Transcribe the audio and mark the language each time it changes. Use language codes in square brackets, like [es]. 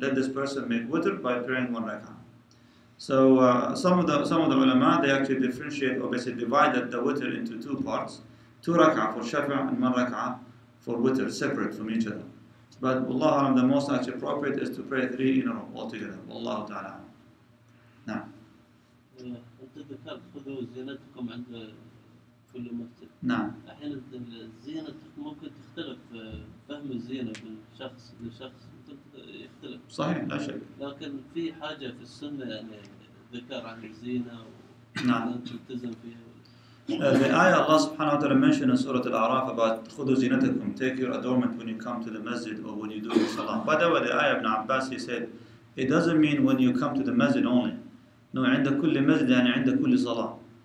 [en] Let this person make witr by praying 1 rak'ah. So some of the ulama, they actually differentiate or basically divided the witr into 2 parts. 2 rak'ah for shafa' and 1 rak'ah for witr, separate from each other. But Wallahu the most actually appropriate is to pray 3 in a row altogether. Wallahu ta'ala. نعم. [ar] أنت ذكرت خذوا زينتكم عند كل مسجد. نعم. أحيانا الزينة ممكن تختلف، فهم الزينة من شخص لشخص يختلف. صحيح لا شك. لكن في حاجة في السنة يعني ذكر عن الزينة نعم. وأن تلتزم فيها. [en] The ayah Allah subhanahu wa ta'ala mentioned in Surah Al-A'raf about [ar] خُذُوا زِينَتَكُمْ, [en] take your adornment when you come to the masjid or when you do your salah. By the way, the ayah of Ibn Abbas, he said, it doesn't mean when you come to the masjid only. [ar] No, عند كل مسجد يعني عند كل صلاة.